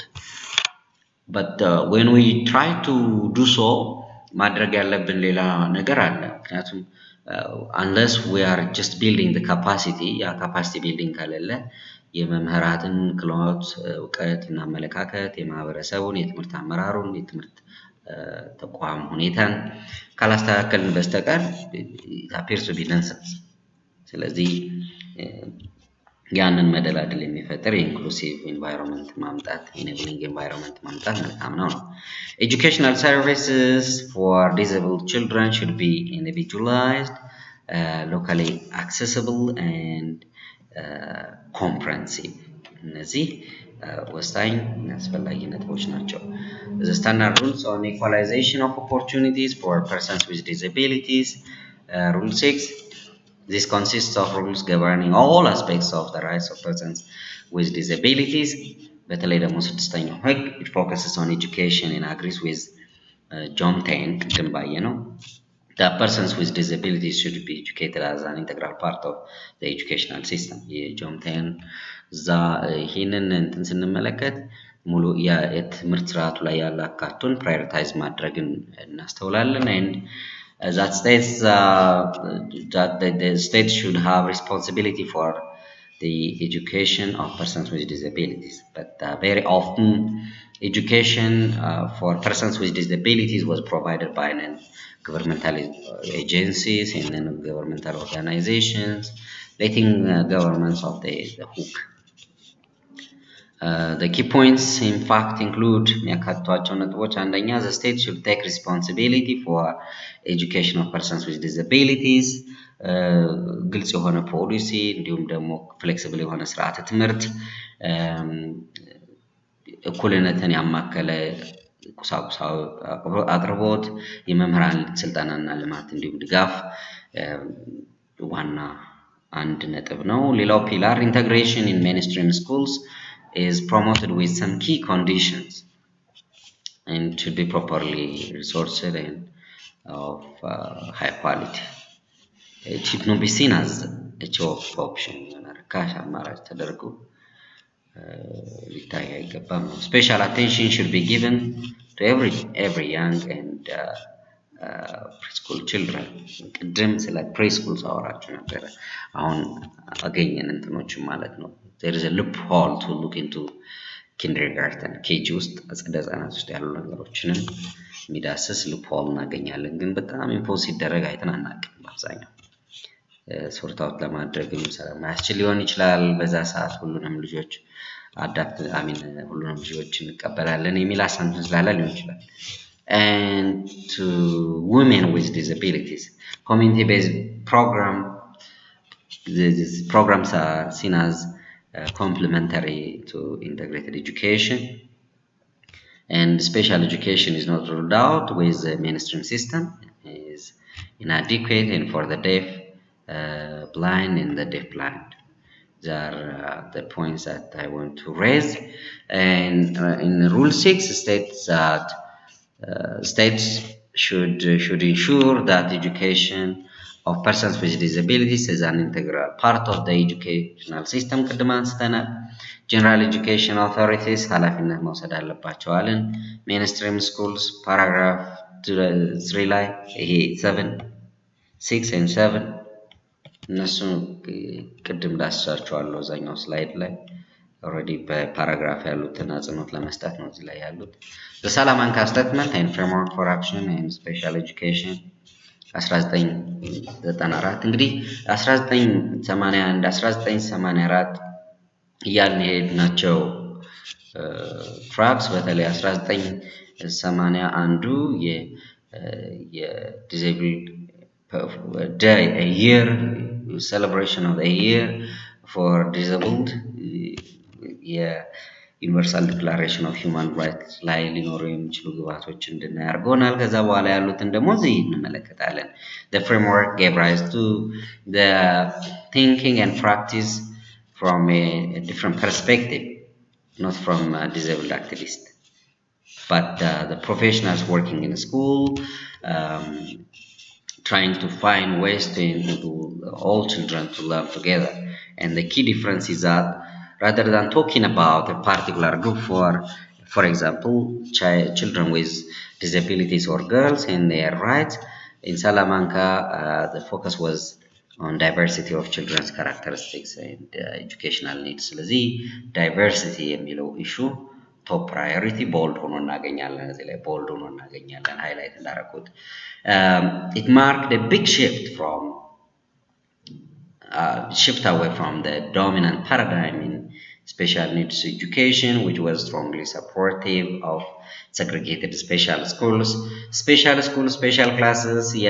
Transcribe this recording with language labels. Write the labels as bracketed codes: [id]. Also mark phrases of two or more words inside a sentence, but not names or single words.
[en] But when we try to do so [am] ማድረግ ያለብን ሌላ ነገር አለ። ምክንያቱም [en] unless we are just building the capacity [am] ያ [en] capacity building [am] ካለለ የመምህራትን ክህሎት እውቀት እና አመለካከት የማህበረሰቡን የትምህርት አመራሩን የትምህርት ተቋም ሁኔታን ካላስተካከልን በስተቀር [en] it appears to be nonsense። [am] ስለዚህ ያንን መደላድል የሚፈጥር [en] inclusive environment ማምጣት enabling environment [am] ማምጣት መልካም ነው። [en] Educational services for disabled children should be individualized, locally accessible and comprehensive። [am] እነዚህ ወሳኝ አስፈላጊ ነጥቦች ናቸው። [en] The standard rules on equalization of opportunities for persons with disabilities, Rule 6. This consists of rules governing all aspects of the rights of persons with disabilities. [am] በተለይ ደግሞ ስድስተኛው ህግ [en] it focuses on education and agrees with John 10 [am] ቅድም ባየነው [en] that persons with disabilities should be educated as an integral part of the educational system። [am] የጆን 10 እዛ ይህንን እንትን ስንመለከት ሙሉ የትምህርት ስርዓቱ ላይ ያለ አካቱን ፕራዮሪታይዝ ማድረግን እናስተውላለን። [en] and that states that the state should have responsibility for the education of persons with disabilities. But very often education for persons with disabilities was provided by governmental agencies and governmental organizations, letting governments off the hook. The key points in fact include [am] የሚያካትቷቸው ነጥቦች አንደኛ [en] the state should take responsibility for education of persons with disabilities። [am] ግልጽ የሆነ ፖሊሲ እንዲሁም ደግሞ ፍሌክሲብል የሆነ ስርዓተ ትምህርት እኩልነትን ያማከለ ቁሳቁሳዊ አቅርቦት የመምህራን ስልጠናና ልማት እንዲሁም ድጋፍ ዋና አንድ ነጥብ ነው። ሌላው ፒላር [en] integration in mainstream schools is promoted with some key conditions and should be properly resourced and of high quality. It should not be seen as a cheap option [am] ርካሽ አማራጭ ተደርጎ ሊታይ አይገባም። [en] Special attention should be given to every young and preschool children። [am] ቅድም ስለ ፕሪስኩል ሳወራችሁ ነበር። አሁን አገኘን እንትኖችን ማለት ነው። [en] there is a loophole to look into kindergarten [am] ኬጂ ውስጥ አጸደ ህጻናት ውስጥ ያሉ ነገሮችንም የሚዳስስ loophole እናገኛለን። ግን በጣም ኢምፖዝ ሲደረግ አይተን አናውቅም። በአብዛኛው [en] sort out [am] ለማድረግም ስለማያስችል ሊሆን ይችላል። በዛ ሰዓት ሁሉንም ልጆች ሁሉንም ልጆች እንቀበላለን የሚል አሳምፕሽን ስላለ ሊሆን ይችላል። [en] And to women with disabilities, community-based these programs are seen as complementary to integrated education, and special education is not ruled out with the mainstream system is inadequate and for the deaf, blind and the deaf blind. These are the points that I want to raise. And in Rule 6 states that states should ensure that education of persons with disabilities is an integral part of the educational system. [am] ቅድም አንስተናል። [en] General education authorities [am] ኃላፊነት መውሰድ አለባቸው አለን። [en] Mainstream schools paragraph 3 [am] ላይ ይሄ 7 6 and 7 እነሱ ቅድም ዳስሳቸዋለሁ እዛኛው ስላይድ ላይ ኦልሬዲ በፓራግራፍ ያሉትን አጽንኦት ለመስጠት ነው እዚህ ላይ ያሉት። The Salamanca Statement and Framework for Action in Special Education 1994 እንግዲህ 1981 1984 እያልን ሄድናቸው ትራክስ በተለይ 1981 [en] የዲዜብል day a year celebration of a year for disabled የዩኒቨርሳል ዲክላሬሽን ኦፍ ሂውማን ራይትስ [am] ላይ ሊኖሩ የሚችሉ ግባቶች እንድናይ አድርጎናል። ከዛ በኋላ ያሉትን ደግሞ እዚህ እንመለከታለን። [en] The framework gave rise to the thinking and practice from a different perspective, not from disabled activists, but the professionals working in a school, trying to find ways to enable all children to learn together. And the key difference is that rather than talking about a particular group, for example, children with disabilities or girls and their rights, in Salamanca, the focus was on diversity of children's characteristics and educational needs. ስለዚህ diversity የሚለው issue top priority bold [am] ሆኖ እናገኛለን። እዚህ ላይ [en] bold [am] ሆኖ እናገኛለን [en] highlight እንዳደረኩት it marked a big shift away from the dominant paradigm in special needs education, which was strongly supportive of segregated special schools, special classes.